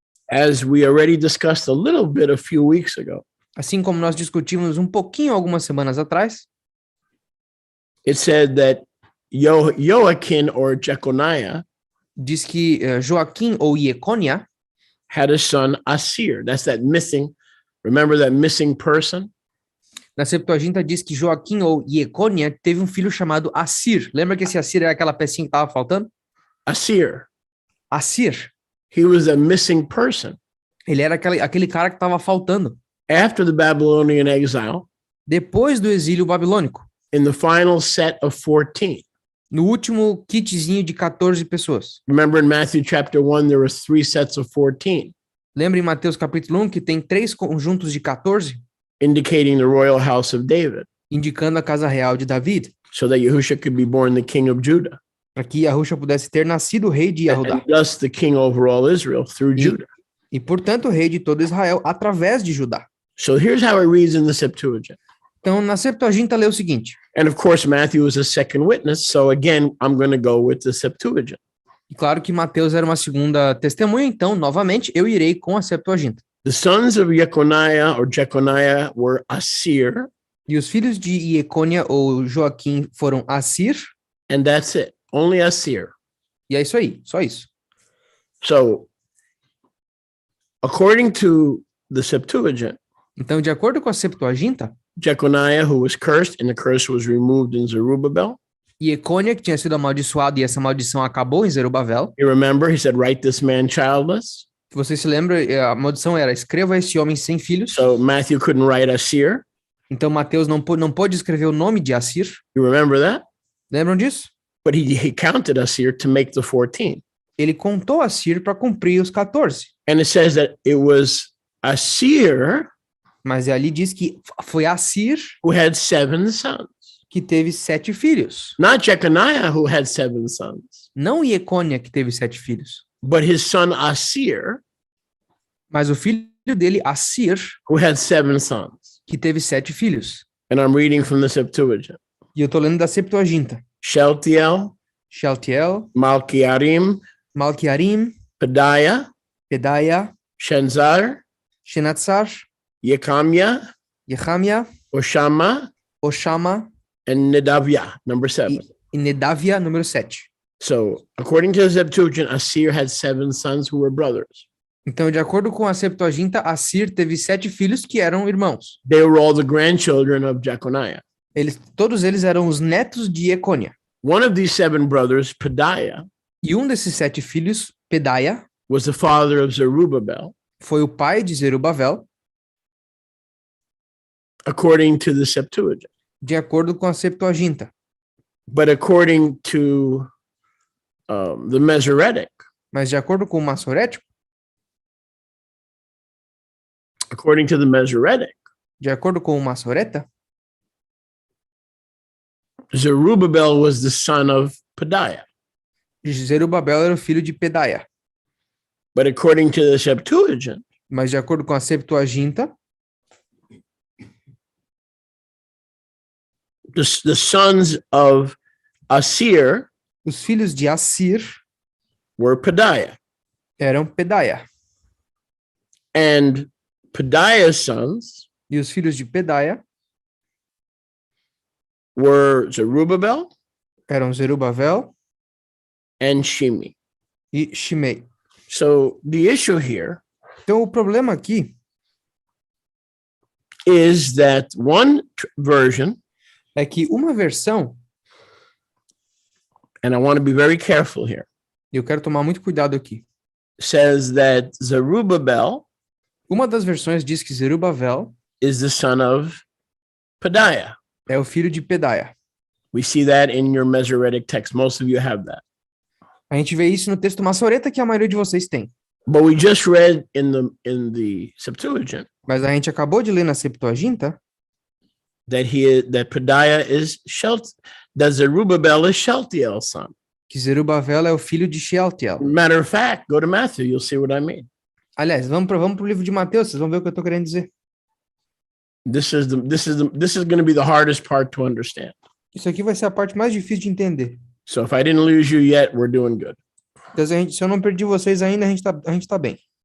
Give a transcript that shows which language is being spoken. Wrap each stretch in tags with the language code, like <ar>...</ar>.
<en>as we already discussed a little bit a few weeks ago,</en> <pt>Assim como nós discutimos um pouquinho algumas semanas atrás,</pt> <en>it said that Joachim or Jeconiah</en> <pt>diz que Joaquim ou Jecônia</pt> <en>had a son, Asir. That's that missing, remember that missing person?</en> <pt>na Septuaginta diz que Joaquim ou Jecônia teve um filho chamado Assir. Lembra que esse Assir era aquela pecinha que estava faltando?</pt> <en>Asir.</en> <pt>Assir.</pt> <en>He was a missing person.</en> <pt>Ele era aquele cara que estava faltando.</pt> <en>After the Babylonian exile,</en> <pt>Depois do exílio babilônico,</pt> <en>in the final set of 14.</en> <pt>no último kitzinho de 14 pessoas.</pt> <en>Remember in Matthew chapter 1, there was 3 sets of 14,</en> <pt>Lembra em Mateus capítulo 1 que tem 3 conjuntos de 14,</pt> <en>indicating the royal house of David,</en> <pt>indicando a casa real de David,</pt> <en>so that Yahushua could be born the king of Judah,</en> <pt>para que Yahushua pudesse ter nascido rei de Yahudá.</pt> <en>and thus the king over all Israel through Judah.</en> <pt>E, portanto, rei de todo Israel através de Judá.</pt> <en>So here's how it reads in the Septuagint.</en> <pt>Então, na Septuaginta lê o seguinte.</pt> <en>And of course, Matthew is a second witness. So again, I'm going to go with the Septuagint.</en> <pt>E claro que Mateus era uma segunda testemunha, então, novamente, eu irei com a Septuaginta.</pt> <en>The sons of Jeconiah were Asir,</en> <pt>E os filhos de Jecônia ou Joaquim foram Assir,</pt> <en>and that's it. Only Asir.</en> <pt>e é isso aí, só isso.</pt> <en>So according to the Septuagint,</en> <pt>Então, de acordo com a Septuaginta,</pt> <en>Jeconiah, who was cursed, and the curse was removed in Zerubbabel.</en> <pt>Jecônia, que tinha sido amaldiçoado, e essa maldição acabou em Zerubabel.</pt> <en>You remember, he said, write this man childless.</en> <pt>Se você se lembra, a maldição era, escreva esse homem sem filhos.</pt> <en>So Matthew couldn't write Asir.</en> <pt>Então, Mateus não pôde escrever o nome de Assir.</pt> <en>You remember that?</en> <pt>Lembram disso?</pt> <en>But he counted Asir to make the 14.</en> <pt>Ele contou Assir para cumprir os 14.</pt> <en>And it says that it was Asir</en> <pt>Mas ali diz que foi Assir</pt> <en>who had 7 sons.</en> <pt>que teve 7 filhos.</pt> <en>Not Jeconiah, who had 7 sons,</en> <pt>Não Jecônia, que teve 7 filhos.</pt> <en>but his son Asir,</en> <pt>Mas o filho dele, Assir,</pt> <en>who had 7 sons.</en> <pt>que teve 7 filhos.</pt> <en>And I'm reading from the Septuagint.</en> <pt>E eu tô lendo da Septuaginta.</pt> <en>Shealtiel,</en> <pt>Shealtiel,</pt> <en>Malchiarim,</en> <pt>Malchiarim,</pt> <en>Pedaiah,</en> <pt>Pedaiah,</pt> <en>Shenzar,</en> <pt>Shenatzar,</pt> <en>Yekamiah,</en> <pt>Yechamia,</pt> <en>Oshama,</en> <pt>Oshama</pt> <en>and Nedaviah, number 7.</en> <pt>e Nedavia, número 7.</pt> <en>So, according to the Septuagint, Asir had 7 sons who were brothers.</en> <pt>Então, de acordo com a Septuaginta, Assir teve 7 filhos que eram irmãos.</pt> <en>They were all the grandchildren of Jeconiah.</en> <pt>Todos eles eram os netos de Jecônia.</pt> <en>One of these 7 brothers, Pedaiah,</en> <pt>E um desses 7 filhos, Pedaiah,</pt> <en>was the father of Zerubbabel,</en> <pt>foi o pai de Zerubabel,</pt> <en>according to the Septuagint.</en> <pt>de acordo com a Septuaginta.</pt> <en>But according to the Masoretic,</en> <pt>Mas de acordo com o Massorético,</pt> <en>according to the Masoretic,</en> <pt>de acordo com o Massoreta,</pt> <en>Zerubbabel was the son of Pedaiah.</en> <pt>Zerubabel era o filho de Pedaiah.</pt> <en>But according to the Septuagint,</en> <pt>Mas de acordo com a Septuaginta,</pt> <en>the sons of Asir</en> <pt>os filhos de Assir</pt> <en>were Pedaiah.</en> <pt>eram Pedaiah.</pt> <en>And Pedaiah's sons</en> <pt>E os filhos de Pedaiah</pt> <en>were Zerubbabel</en> <pt>eram Zerubabel</pt> <en>and Shimi.</en> <pt>e Shimei.</pt> <en>So the issue here</en> <pt>Então, o problema aqui</pt> <en>is that one version,</en> <pt>é que uma versão,</pt> <en>and I want to be very careful here,</en> <pt>e eu quero tomar muito cuidado aqui,</pt> <en>says that Zerubbabel</en> <pt>uma das versões diz que Zerubabel</pt> <en>is the son of Pedaiah.</en> <pt>é o filho de Pedaiah.</pt> <en>We see that in your Masoretic text. Most of you have that.</en> <pt>A gente vê isso no texto Massoreta que a maioria de vocês tem.</pt> <en>But we just read in the Septuagint</en> <pt>Mas a gente acabou de ler na Septuaginta</pt> <en>that Pedaiah is that Zerubbabel is Shealtiel's son.</en> <pt>que Zerubabel é o filho de Shealtiel.</pt> <en>Matter of fact, go to Matthew, you'll see what I mean.</en> <pt>Aliás, vamos pro livro de Mateus, vocês vão ver o que eu tô querendo dizer.</pt> <en>This is going to be the hardest part to understand.</en> <pt>Isso aqui vai ser a parte mais difícil de entender.</pt> <en>So if I didn't lose you yet, we're doing good.</en> <pt>Então, se eu não perdi vocês ainda, a gente tá bem.</pt>